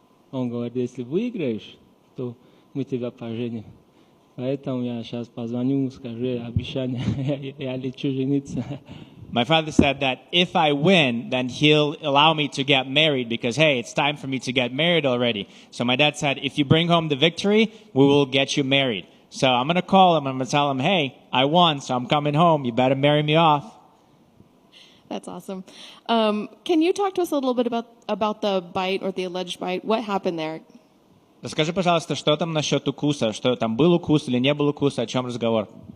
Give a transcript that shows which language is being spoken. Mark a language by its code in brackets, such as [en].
[ru] Он говорит, если выиграешь, то мы тебя поженим. Поэтому я сейчас позвоню, скажу обещание, я лечу жениться. [en] My father said that if I win, then he'll allow me to get married because, hey, it's time for me to get married already. So my dad said, if you bring home the victory, we will get you married. So I'm going to call him, I'm going to tell him, hey, I won, so I'm coming home. You better marry me off. That's awesome. Can you talk to us a little bit about the bite or the alleged bite? What happened there? [ru] Расскажи, пожалуйста, что там насчет укуса? Что там, был укус или не был укуса? О чем разговор?